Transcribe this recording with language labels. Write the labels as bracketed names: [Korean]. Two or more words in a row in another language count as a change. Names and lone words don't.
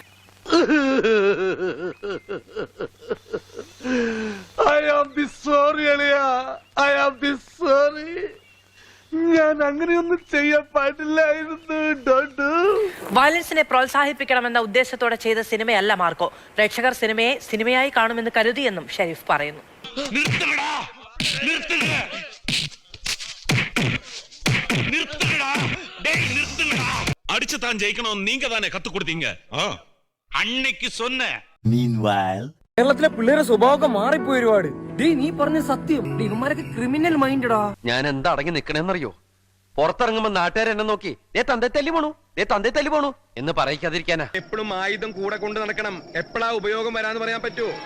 [Malayalam] ഞാൻ അങ്ങനെയൊന്നും ചെയ്യാൻ പാടില്ലായിരുന്നു. വയലൻസിനെ പ്രോത്സാഹിപ്പിക്കണമെന്ന ഉദ്ദേശത്തോടെ ചെയ്ത സിനിമയല്ല മാർക്കോ. പ്രേക്ഷകർ സിനിമയെ സിനിമയായി കാണുമെന്ന് കരുതിയെന്നും ഷെരീഫ് പറയുന്നു. [Tamil] அடிச்சு தான் ஜெயிக்கணும், நீங்க தானே கத்து கொடுத்தீங்க. அன்னைக்கு சொன்ன. [Malayalam] കേരളത്തിലെ പിള്ളേരെ സ്വഭാവമൊക്കെ മാറിപ്പോയി ഒരുപാട്. നീ പറഞ്ഞ സത്യം, ഇവന്മാരൊക്കെ [English] criminal mindടാ. [Malayalam] ഞാൻ എന്താ അടങ്ങി നിക്കണെന്നറിയോ? പുറത്തിറങ്ങുമ്പോ നാട്ടുകാർ എന്നെ നോക്കി തന്തേ തല്ലി പോണു എന്ന് പറയിക്കാതിരിക്കാനാ. എപ്പോഴും ആയുധം കൂടെ കൊണ്ട് നടക്കണം. എപ്പോഴാ ഉപയോഗം വരാന്ന് പറയാൻ പറ്റൂ?